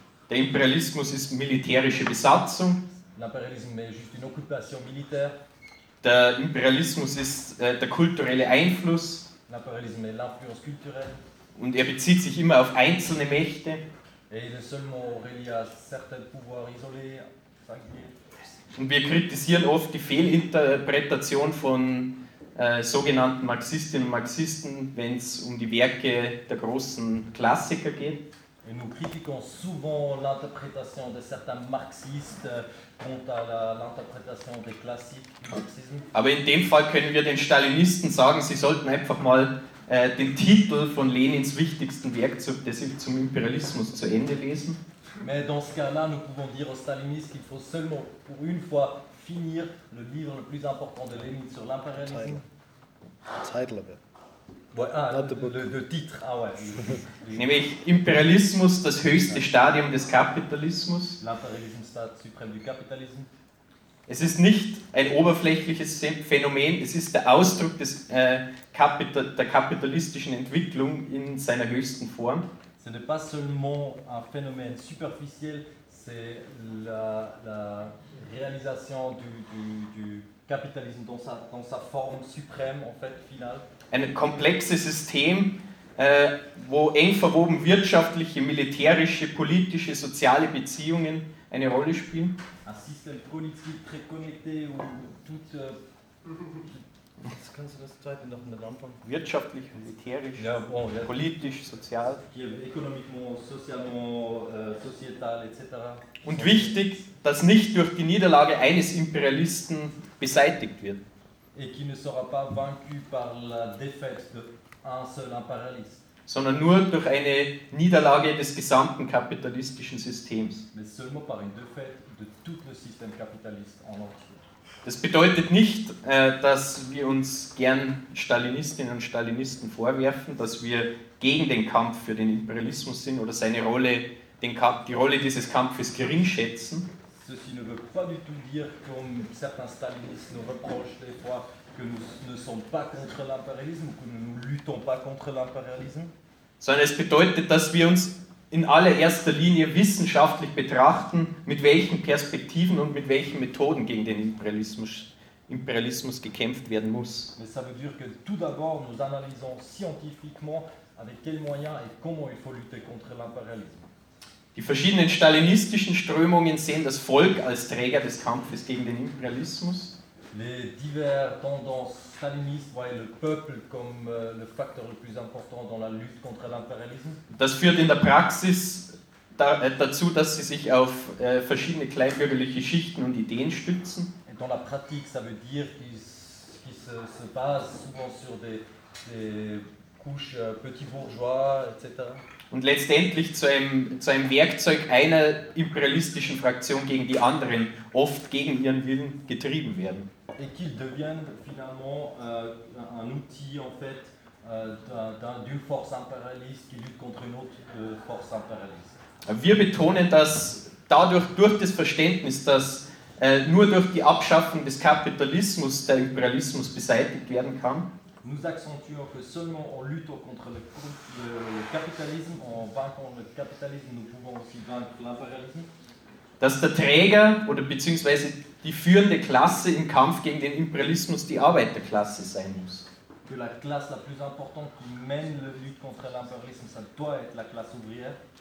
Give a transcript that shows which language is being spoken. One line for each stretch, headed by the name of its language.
German: Der Imperialismus ist militärische Besatzung.
French: L'impérialisme est juste une occupation militaire.
German: Der Imperialismus ist der kulturelle Einfluss.
French: L'impérialisme est l'influence culturelle.
German: Und er bezieht sich immer auf einzelne Mächte.
French: Et il est seulement relié à certains pouvoirs isolés.
German: Und wir kritisieren oft die Fehlinterpretation von sogenannten Marxistinnen und Marxisten, wenn es um die Werke der großen Klassiker geht.
French: Et nous critiquons souvent l'interprétation de certains marxistes quant à l'interprétation des classiques du marxisme.
German: Aber in dem Fall können wir den Stalinisten sagen, sie sollten einfach mal den Titel von Lenins wichtigsten Werk zum Imperialismus zu Ende lesen.
French: Mais dans ce cas-là, nous pouvons dire aux stalinistes qu'il faut seulement pour une fois finir le livre le plus important de Lénine sur l'impérialisme.
English: Title of it.
French: Le titre. Ah ouais.
German: Nämlich Imperialismus, das höchste Stadium des Kapitalismus.
French: L'impérialisme, Staat suprême du capitalisme.
German: Es ist nicht ein oberflächliches Phänomen, es ist der Ausdruck des der kapitalistischen Entwicklung in seiner höchsten Form.
French: Ce n'est pas seulement un phénomène superficiel, c'est la réalisation du capitalisme dans sa forme suprême, en fait, finale.
German: Ein komplexes System, wo eng verwoben wirtschaftliche, militärische, politische, soziale Beziehungen eine Rolle spielen.
French: Un système politique très connecté où toute...
German: Jetzt kannst du das zweite noch in den Anfang. Wirtschaftlich, militärisch, ja, bon, ja. Politisch, sozial.
French: Ökonomiquement, socialement, sociétal, etc.
German: Und wichtig, dass nicht durch die Niederlage eines Imperialisten beseitigt wird.
French: Et qui ne sera pas vaincu par la défaite de un seul impérialiste.
German: Sondern nur durch eine Niederlage des gesamten kapitalistischen Systems.
French: Mais seulement par une défaite de tout le système capitaliste en entier.
German: Das bedeutet nicht, dass wir uns gern Stalinistinnen und Stalinisten vorwerfen, dass wir gegen den Kampf für den Imperialismus sind oder seine Rolle, die Rolle dieses Kampfes geringschätzen.
French: Ceci ne veut pas du tout dire, comme certains stalinistes nous reprochent des fois, que nous ne sommes pas contre l'impérialisme, que nous ne luttons pas contre l'impérialisme.
German: Sondern es bedeutet, dass wir uns in allererster Linie wissenschaftlich betrachten, mit welchen Perspektiven und mit welchen Methoden gegen den Imperialismus gekämpft werden muss.
French: Mais ça veut dire que tout d'abord nous analysons scientifiquement avec quels moyens et comment il faut lutter contre l'impérialisme.
German: Die verschiedenen stalinistischen Strömungen sehen das Volk als Träger des Kampfes gegen den Imperialismus.
French: Les diverses tendances stalinistes voient le peuple comme le facteur le plus important dans la lutte contre l'impérialisme.
German: Das führt in der Praxis dazu, dass sie sich auf verschiedene kleinbürgerliche Schichten und Ideen stützen.
French: Et dans la pratique, ça veut dire qu'ils se basent souvent sur des couches petits bourgeois, etc.
German: Und letztendlich zu einem Werkzeug einer imperialistischen Fraktion gegen die anderen, oft gegen ihren Willen getrieben werden.
French: Et qu'ils deviennent finalement un outil en fait d'une force impérialiste qui lutte contre une autre force impérialiste.
German: Wir betonen, dass dadurch durch das Verständnis, dass nur durch die Abschaffung des Kapitalismus der Imperialismus beseitigt werden kann.
French: Nous accentuons que seulement en luttant contre le capitalisme, en vainquant le capitalisme, nous pouvons aussi vaincre l'impérialisme.
German: Dass der Träger oder beziehungsweise die führende Klasse im Kampf gegen den Imperialismus die Arbeiterklasse sein muss.
French: Que la classe la plus importante qui mène la lutte contre l'impérialisme, ça doit être la classe ouvrière.